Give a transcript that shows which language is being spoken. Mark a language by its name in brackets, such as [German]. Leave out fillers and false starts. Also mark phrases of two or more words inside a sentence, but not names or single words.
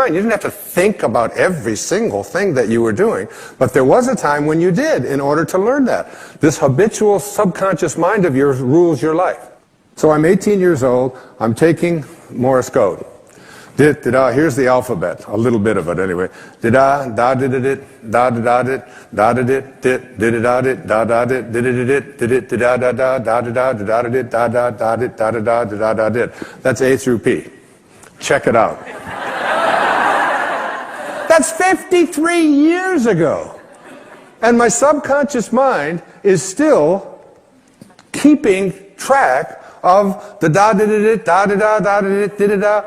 [English] You didn't have to think about every single thing that you were doing, but there was a time when you did in order to learn that. This habitual subconscious mind of yours rules your life. So I'm 18 years old, I'm taking Morse code. Here's the alphabet, a little bit of it anyway. Da da did it, da da did, da da did, did da did, da da did, did it, da da da, da da da, da da did, da da da did, da da da, da da did. That's A through P. Check it out. That's 53 years ago. And my subconscious mind is still keeping track of the da-da-da-da, da-da-da, da-da-da-da-da.